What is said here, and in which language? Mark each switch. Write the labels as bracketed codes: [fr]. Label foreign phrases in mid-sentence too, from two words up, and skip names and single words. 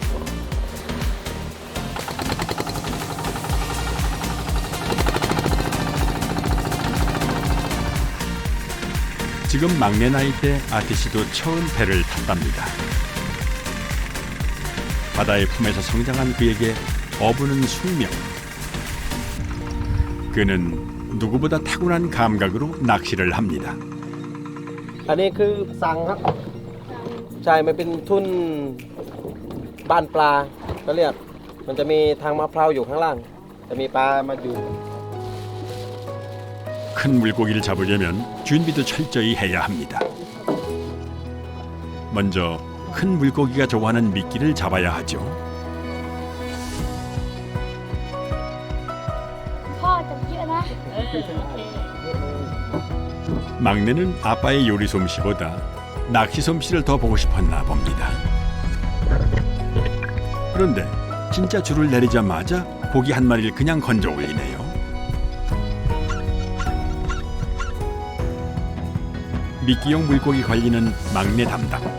[ko] 지금 막내 나이 때 아티씨도 처음 배를 탔답니다. 바다의 품에서 성장한 그에게 어부는 숙명. 그는 누구보다 타고난 감각으로 낚시를 합니다. [th] อันนี้คือสังครับใช่มันเป็นทุ่นบ้านปลาก็เรียกมันจะมีทางมะพร้าวอยู่ข้างล่างจะมีปลามาอยู่ [ko] 큰 물고기를 잡으려면 준비도 철저히 해야 합니다. 먼저 큰 물고기가 좋아하는 미끼를 잡아야 하죠. [th] พ่อจับเยอะนะ [ko] 막내는 아빠의 요리 솜씨보다 낚시 솜씨를 더 보고 싶었나 봅니다. 그런데 진짜 줄을 내리자마자 고기 한 마리를 그냥 건져 올리네요. 미끼용 물고기 관리는 막내 담당.